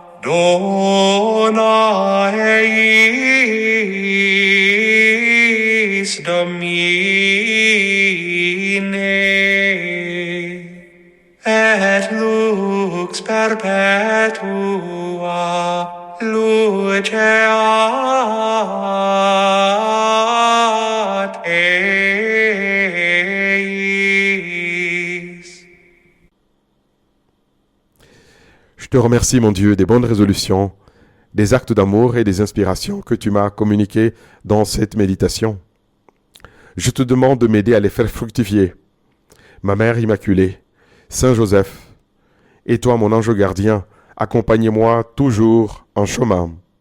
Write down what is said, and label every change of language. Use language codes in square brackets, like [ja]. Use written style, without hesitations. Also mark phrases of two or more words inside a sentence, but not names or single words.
[la] dona eis Domine et lux perpetua luceat eis. [fr] Je te remercie, mon Dieu, des bonnes résolutions, des actes d'amour et des inspirations que tu m'as communiquées dans cette méditation. Je te demande de m'aider à les faire fructifier. Ma Mère Immaculée, Saint Joseph, et toi, mon ange gardien, accompagnez-moi toujours en chemin.